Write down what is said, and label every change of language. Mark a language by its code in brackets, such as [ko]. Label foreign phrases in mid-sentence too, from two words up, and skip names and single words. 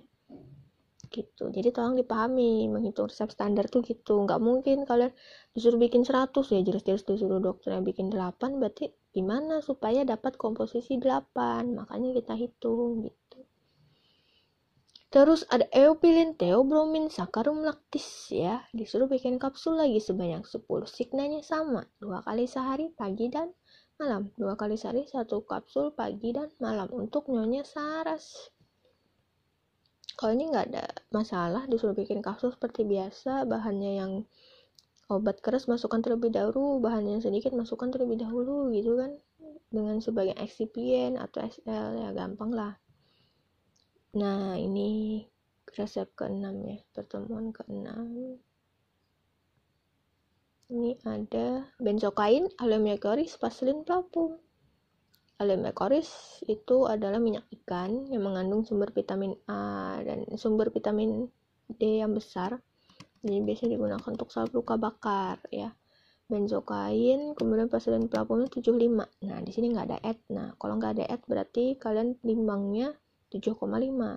[id] Gitu. Jadi tolong dipahami, menghitung resep standar tuh gitu. Enggak mungkin kalian disuruh bikin 100 ya, jelas-jelas disuruh dokternya bikin 8, berarti gimana supaya dapat komposisi 8? Makanya kita hitung gitu. Terus ada eupilin, theobromin, [la] saccharum lactis [id] ya. Disuruh bikin kapsul lagi sebanyak 10. Signanya sama, 2 kali sehari pagi dan malam. 2 kali sehari 1 kapsul pagi dan malam untuk nyonya Saras. Kalau ini nggak ada masalah, disuruh bikin kapsul seperti biasa. Bahannya yang obat keras masukkan terlebih dahulu, bahannya yang sedikit masukkan terlebih dahulu gitu kan. Dengan sebagian eksipien atau SL ya gampang lah. Nah, ini resep ke-6 ya, pertemuan ke-6. Ini ada benzokain, aloemecoris, paslin plapum. Aloemecoris itu adalah minyak ikan yang mengandung sumber vitamin A dan sumber vitamin D yang besar. Jadi biasanya digunakan untuk salep luka bakar ya. Benzokain, kemudian paslin plapumnya 75. Nah, di sini nggak ada et. Nah, kalau nggak ada et berarti kalian timbangnya 7,5.